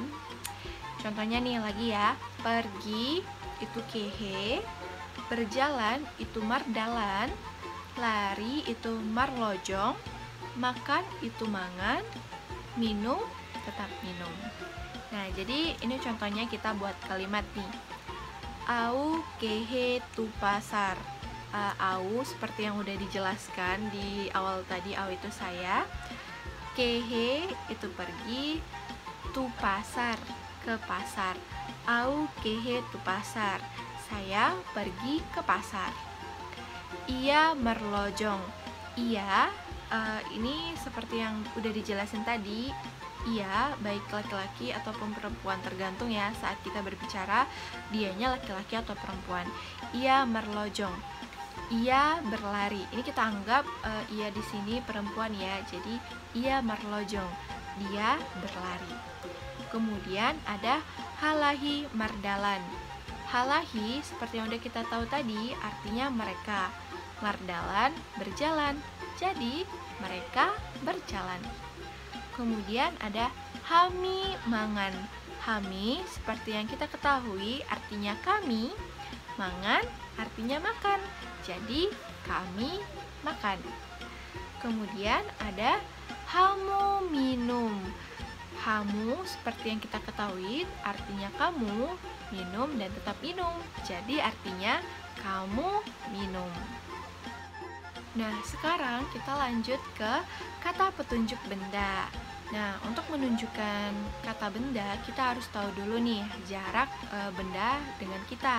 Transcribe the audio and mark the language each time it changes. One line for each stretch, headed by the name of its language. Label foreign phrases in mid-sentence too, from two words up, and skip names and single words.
Indonesian: Contohnya nih lagi ya, pergi itu kehe, berjalan itu mardalan, lari itu marlojong, makan itu mangan, minum tetap minum. Nah, jadi ini contohnya kita buat kalimat nih.
Batak Angkola: Au kehe tu pasar.
Indonesian: Au seperti yang udah dijelaskan di awal tadi, au itu saya, kehe itu pergi,
Batak Angkola: tu pasar
Indonesian: ke pasar.
Batak Angkola: Au kehe tu pasar.
Indonesian: Saya pergi ke pasar.
Batak Angkola: Ia merlojong.
Indonesian: Ia ini seperti yang udah dijelasin tadi, ia baik laki-laki ataupun perempuan, tergantung ya saat kita berbicara dianya laki-laki atau perempuan.
Batak Angkola: Ia merlojong.
Indonesian: Ia berlari. Ini kita anggap ia di sini perempuan ya. Jadi
Batak Angkola: ia merlojong.
Indonesian: Dia berlari. Kemudian ada
Batak Angkola: halahi mardalan.
Indonesian: Halahi seperti yang udah kita tahu tadi artinya mereka. Mardalan berjalan. Jadi mereka berjalan. Kemudian ada
Batak Angkola: hami mangan.
Indonesian: Hami seperti yang kita ketahui artinya kami, mangan artinya makan. Jadi kami makan. Kemudian ada
Batak Angkola: hamu minum.
Indonesian: Hamu seperti yang kita ketahui artinya kamu, minum dan tetap minum. Jadi artinya kamu minum. Nah, sekarang kita lanjut ke kata petunjuk benda. Nah, untuk menunjukkan kata benda, kita harus tahu dulu nih jarak benda dengan kita.